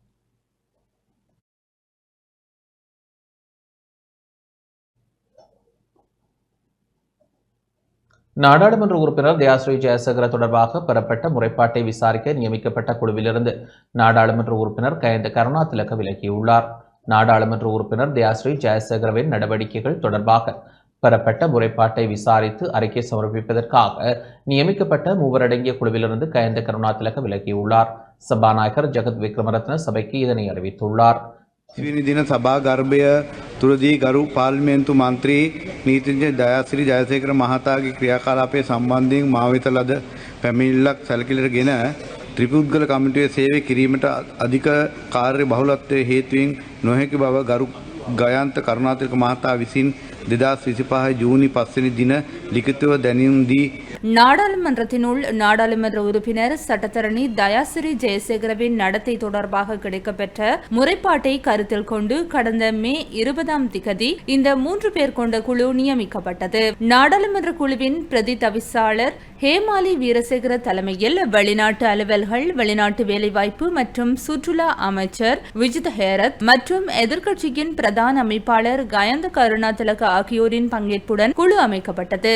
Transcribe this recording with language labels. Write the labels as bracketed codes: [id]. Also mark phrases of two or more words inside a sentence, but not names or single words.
[ta] நாடாளுமன்ற உறுப்பினர் தயாஸ்ரீ ஜெயசேகர தொடர்பாக பெறப்பட்ட முறைப்பாட்டை விசாரிக்க நியமிக்கப்பட்ட குழுவிலிருந்து நாடாளுமன்ற உறுப்பினர் கயந்த கருணாதிலக விலகியுள்ளார். நாடாளுமன்ற உறுப்பினர் தயாஸ்ரீ ஜெயசேகரவின் நடவடிக்கைகள் தொடர்பாக பெறப்பட்ட முறைப்பாட்டை விசாரித்து அறிக்கை சமர்ப்பிப்பதற்காக நியமிக்கப்பட்ட 3 அடங்கிய குழுவிலிருந்து கயந்த கருணாதிலக விலகியுள்ளார். சபாநாயகர் ஜெகத் விக்ரமரத்ன சபைக்கு இதனை அறிவித்துள்ளார். [si] දින සභා ගර්භය තුළදී ගරු පාර්ලිමේන්තු මන්ත්‍රී නීතිඥ දයාසිරි ජයසේකර මහතාගේ ක්‍රියාකලාපය සම්බන්ධයෙන් මා වෙත ලද පැමිණිල්ලක් සැලකිලිට ගෙන ත්‍රිපුද්ගල කමිටුවේ සේවය කිරීමට අධික කාර්ය බහුලත්වයේ හේතුවෙන් නොහැකි බව ගරු ගයන්ත කරුණාතිලක මහතා විසින් 2025 ජූනි 5 වෙනි දින ලිඛිතව දැනුම් දී [ta] நாடாளுமன்றத்தினுள் நாடாளுமன்ற உறுப்பினர் சட்டத்தரணி தயாசிறி ஜெயசேகரவின் நடத்தை தொடர்பாக கிடைக்கப்பெற்ற முறைப்பாட்டை கருத்தில் கொண்டு கடந்த மே 20 இந்த 3 பேர் கொண்ட குழு நியமிக்கப்பட்டது. நாடாளுமன்ற குழுவின் பிரதி தவிசாளர் ஹேமாலி வீரசேகர தலைமையில் வெளிநாட்டு அலுவல்கள், வெளிநாட்டு வேலைவாய்ப்பு மற்றும் சுற்றுலா அமைச்சர் விஜித் ஹேரத் மற்றும் எதிர்க்கட்சியின் பிரதான அமைப்பாளர் கயந்த கருணாதிலக ஆகியோரின் பங்கேற்புடன் குழு அமைக்கப்பட்டது.